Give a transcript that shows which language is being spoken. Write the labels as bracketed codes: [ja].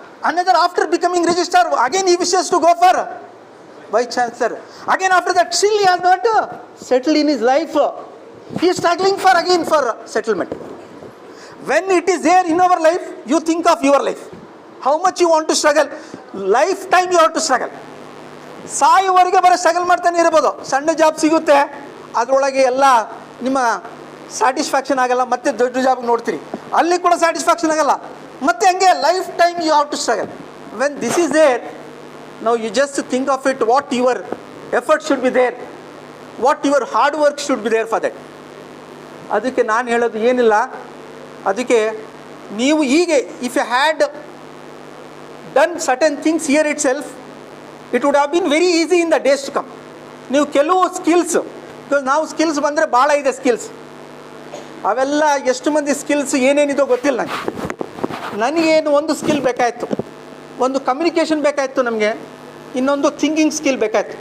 [en] Another after becoming registrar, again he wishes to go for vice chancellor. Again after that still he has not settled in his life. He is struggling for again for settlement. When it is there in our life, you think of your life. How much you want to struggle. Lifetime you have to struggle. [kn] ಸಾಯುವವರೆಗೆ ಬರೋ struggle ಮಾಡ್ತಾನೆ ಇರ್ಬೋದು. ಸಣ್ಣ job ಸಿಗುತ್ತೆ, ಅದರೊಳಗೆ ಎಲ್ಲ ನಿಮ್ಮ satisfaction ಆಗಲ್ಲ, ಮತ್ತೆ ದೊಡ್ಡ ಜಾಬ್ ನೋಡ್ತೀರಿ, ಅಲ್ಲಿ ಕೂಡ ಸ್ಯಾಟಿಸ್ಫ್ಯಾಕ್ಷನ್ ಆಗಲ್ಲ, ಮತ್ತೆ ಹಂಗೆ [en] Life time you have to struggle. When this is there, [kn] ನಾವು [en] You just think of it, what your effort should be there. what your hard work should be there for that. [kn] ಅದಕ್ಕೆ ನಾನು ಹೇಳೋದು ಏನಿಲ್ಲ, ಅದಕ್ಕೆ ನೀವು ಹೀಗೆ [en] If you had done certain things here itself, it would have been very easy in the days to come. [kn] ನೀವು ಕೆಲವು skills, because ನಾವು ಸ್ಕಿಲ್ಸ್ ಬಂದರೆ ಭಾಳ ಇದೆ ಸ್ಕಿಲ್ಸ್, ಅವೆಲ್ಲ ಎಷ್ಟು ಮಂದಿ ಸ್ಕಿಲ್ಸ್ ಏನೇನಿದೋ ಗೊತ್ತಿಲ್ಲ ನನಗೇನು ಒಂದು ಸ್ಕಿಲ್ ಬೇಕಾಯಿತು, ಒಂದು ಕಮ್ಯುನಿಕೇಷನ್ ಬೇಕಾಯಿತು, ನಮಗೆ ಇನ್ನೊಂದು ಥಿಂಕಿಂಗ್ ಸ್ಕಿಲ್ ಬೇಕಾಯಿತು.